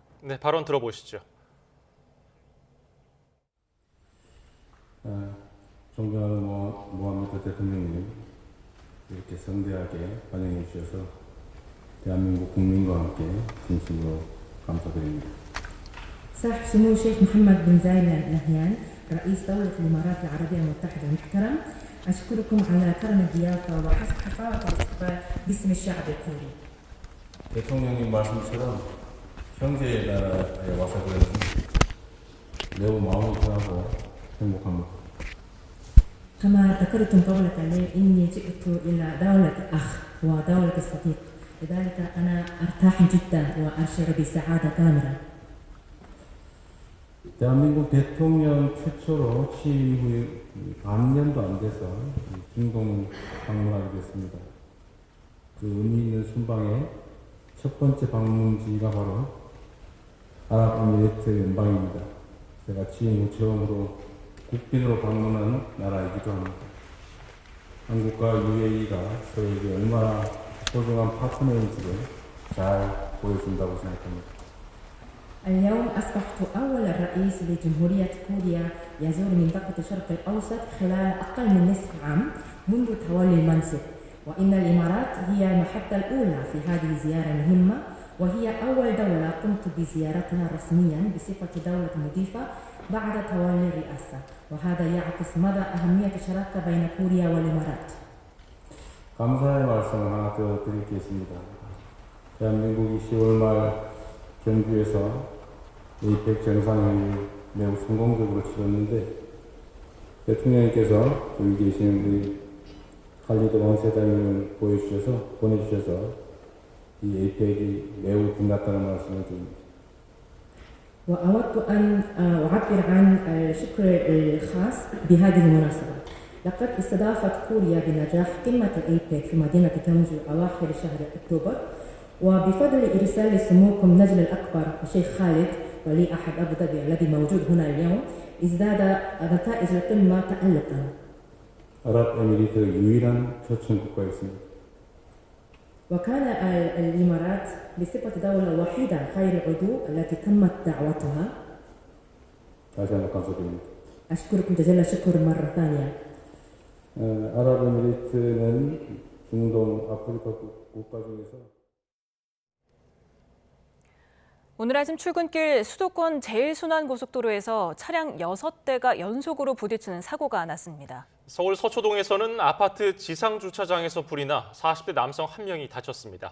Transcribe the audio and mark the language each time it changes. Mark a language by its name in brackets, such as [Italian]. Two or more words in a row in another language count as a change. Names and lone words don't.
[Korean] 네, 발언 들어보시죠. 존경하는 모하메드 대통령님, 이렇게 성대하게 환영해 주셔서 대한민국 국민과 함께 진심으로 감사드립니다. [Arabic] صاحب سمو الشيخ محمد بن زايد آل نهيان رئيس دولة الإمارات العربية المتحدة المحترم أشكركم على كرم الضيافة وحسن حفاوة الاستقبال باسم الشعب الكوري. [Korean] 대통령님 말씀처럼 형제의 나라에 와서 그런지 매우 마음이 편하고 행복합니다. [Arabic] كما ذكرتم قبل قليل إني جئت إلى دولة أخ ودولة صديق لذلك أنا أرتاح جدا وأشعر بسعادة كاملة. [Korean] 대한민국 대통령 최초로 취임 후에 반년도 안 돼서 중동 방문하게 됐습니다. 그 의미 있는 순방의 첫 번째 방문지가 바로 아랍에미리트 연방입니다. 제가 취임 후 처음으로 국빈으로 방문한 나라이기도 합니다. 한국과 UAE가 서로에게 얼마나 소중한 파트너인지를 잘 보여준다고 생각합니다. [Arabic] اليوم أصبحت أول رئيس لجمهورية كوريا يزور منطقة الشرق الأوسط خلال أقل من نصف عام منذ تولي المنصب، وإن الإمارات هي المحطة الأولى في هذه الزيارة المهمة، وهي أول دولة قمت بزيارتها رسميا بصفة دولة مضيفة بعد تولي الرئاسة، وهذا يعكس مدى أهمية الشراكة بين كوريا والإمارات. [Korean] 감사의 말씀을 하나 더 드리겠습니다. 대한민국이 10월 말 경주에서 APEC 정상회의를 매우 성공적으로 치렀는데 대통령님께서 여기 계시는 우리 칼리드 원세장님을 보내주셔서 이 APEC이 매우 빛났다는 말씀을 드립니다. [Arabic] وأود أن أعبر عن الشكر الخاص بهذه المناسبة. لقد استضافت كوريا بنجاح قمة الأيبك في مدينة جونجو أواخر شهر أكتوبر، وبفضل إرسال سموكم نجل الأكبر الشيخ خالد ولي أحد أبو ظبي الذي موجود هنا اليوم ازداد نتائج القمة تألقا. [Korean] 아랍에미리트 유일한 초청 국가였습니다. [Arabic] وكان الإمارات بصفة دولة وحيدة غير العضو التي تمت دعوتها. [Korean] 다시 한번 감사드립니다. [Arabic] أشكركم جزيل الشكر مرة ثانية. [Korean] 아랍에미리트는 중동 아프리카 국가 중에서 오늘 아침 출근길 수도권 제1순환고속도로에서 차량 6대가 연속으로 부딪히는 사고가 났습니다. 서울 서초동에서는 아파트 지상주차장에서 불이 나 40대 남성 1명이 다쳤습니다.